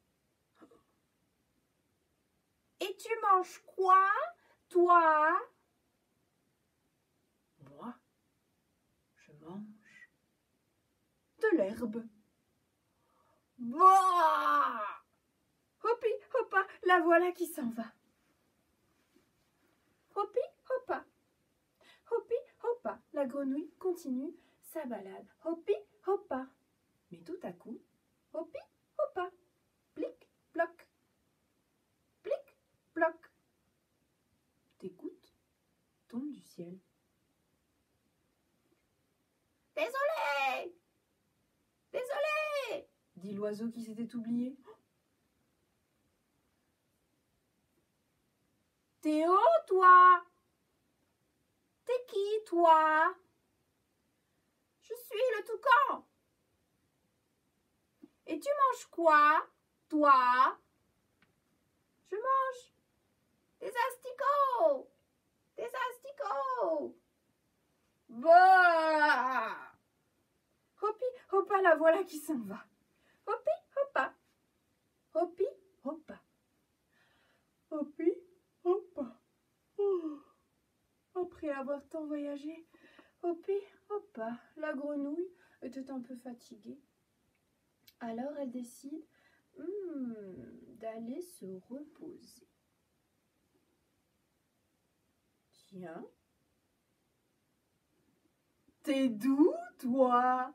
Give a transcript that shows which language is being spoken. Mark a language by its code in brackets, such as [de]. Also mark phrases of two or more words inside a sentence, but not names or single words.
[fr] Et tu manges quoi, toi? Moi, je mange de l'herbe. Bah! Hoppi, hoppa, la voilà qui s'en va. Hoppi, hoppa. Hoppi, hoppa. La grenouille continue sa balade. Hoppi, hoppa. Mais tout à coup, hoppi, hoppa. Plic, ploc. Plic, ploc. Des gouttes tombent du ciel. Désolé! Désolé! Dit l'oiseau qui s'était oublié. T'es haut, toi? T'es qui, toi? Je suis le toucan. Et tu manges quoi, toi? Je mange des asticots. Des asticots. Bah! Hoppi, hoppa, la voilà qui s'en va. Hoppi, hoppa. Hoppi, hoppa. Hoppi, hoppa. Oh. Après avoir tant voyagé, hoppi, hoppa, la grenouille était un peu fatiguée. Alors elle décide d'aller se reposer. Tiens, t'es d'où, toi?